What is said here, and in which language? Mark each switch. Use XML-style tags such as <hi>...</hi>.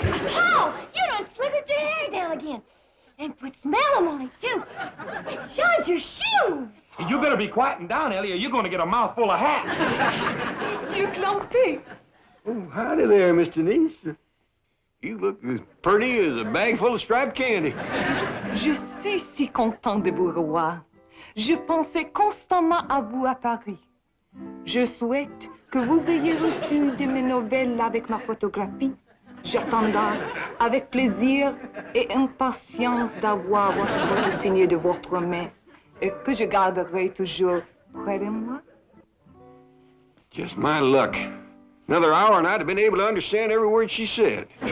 <en>Oh, you done slickered your hair down again. And put smellum on it, too. And shined your shoes. You better be quieting down, Elly, or you're gonna get a mouthful of hat. Monsieur Clampett. Oh, howdy there, Miss Denise. You look as pretty as a bag full of striped candy.</en> <fr>Je suis si content de vous revoir. Je pensais constamment à vous à Paris. Je souhaite que vous ayez reçu de mes nouvelles avec ma photographie. J'attendrai avec plaisir et impatience d'avoir votre photo signée de votre main et que je garderai toujours près de moi.</fr> <en>Just my luck. Another hour and I'd have been able to understand every word she said.</en>